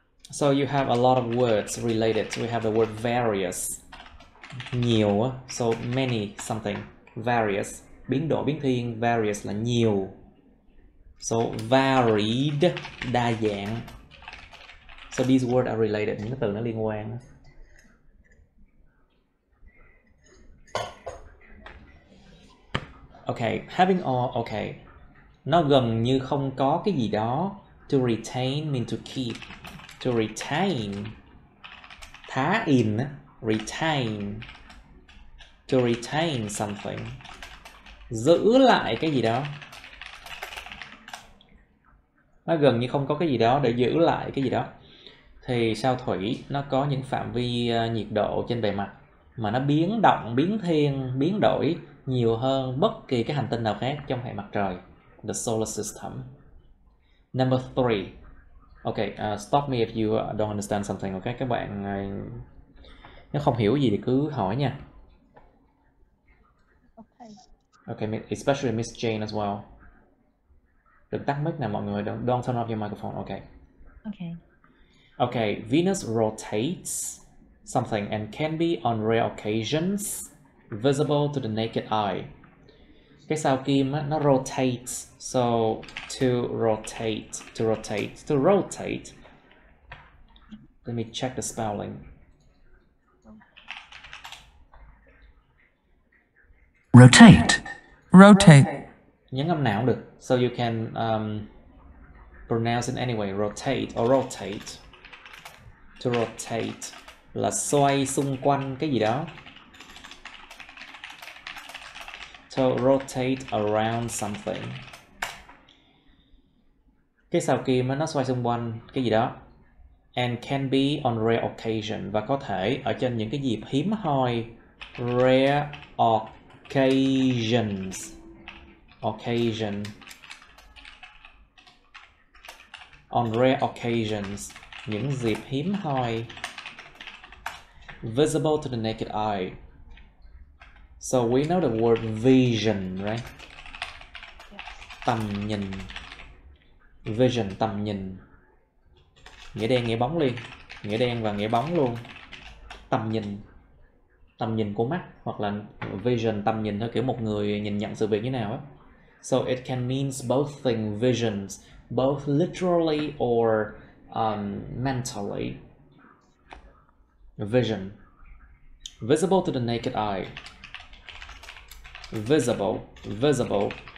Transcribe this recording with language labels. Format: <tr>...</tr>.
<en>So you have a lot of words related. We have the word various, nhiều, so many something, various,</en> <vi>biến đổi, biến thiên,</vi> <en>various</en> <vi>là nhiều.</vi> <en>So varied, đa dạng. So these words are related,</en> <vi>những cái từ nó liên quan.</vi> <en>Okay, having all, okay.</en> <vi>Nó gần như không có cái gì đó.</vi> <en>To retain mean to keep. To retain, thá in, retain. To retain something,</en> <vi>giữ lại cái gì đó. Nó gần như không có cái gì đó để giữ lại cái gì đó. Thì sao thủy nó có những phạm vi nhiệt độ trên bề mặt mà nó biến động, biến thiên, biến đổi nhiều hơn bất kỳ cái hành tinh nào khác trong hệ mặt trời.</vi> <en>The solar system. Number 3. Okay, stop me if you don't understand something.</en> <vi>Okay, các bạn nếu không hiểu gì thì cứ hỏi nha.</vi> <en>Okay, especially Miss Jane as well.</en> <vi>Đừng tắt mic nè mọi người.</vi> <en>Don't turn off your microphone. Okay. Okay. Okay, Venus rotates something and can be on rare occasions visible to the naked eye.</en> <vi>Cái sao kim á, nó</vi> <en>rotates. So to rotate, to rotate, to rotate. Let me check the spelling. rotate, rotate,</en> <vi>Nhấn âm nào cũng được.</vi> <en>So you can pronounce it anyway. Rotate or rotate. To rotate</en> <vi>là xoay xung quanh cái gì đó.</vi> <en>To rotate around something.</en> <vi>Cái sao kim nó xoay xung quanh cái gì đó.</vi> <en>And can be on rare occasion,</en> <vi>và có thể ở trên những cái dịp hiếm hoi. Rare occasions. Occasion.</vi> <en>On rare occasions,</en> <vi>những dịp hiếm hoi.</vi> <en>Visible to the naked eye. So we know the word vision, right?</en> <vi>Tầm nhìn. Vision, tầm nhìn. Nghĩa đen, nghĩa bóng liền. Nghĩa đen và nghĩa bóng luôn. Tầm nhìn. Tầm nhìn của mắt. Hoặc là vision, tầm nhìn theo kiểu một người nhìn nhận sự việc như nào á.</vi> <en>So it can means both things, visions, both literally or mentally. Vision. Visible to the naked eye. Visible. Visible.</en>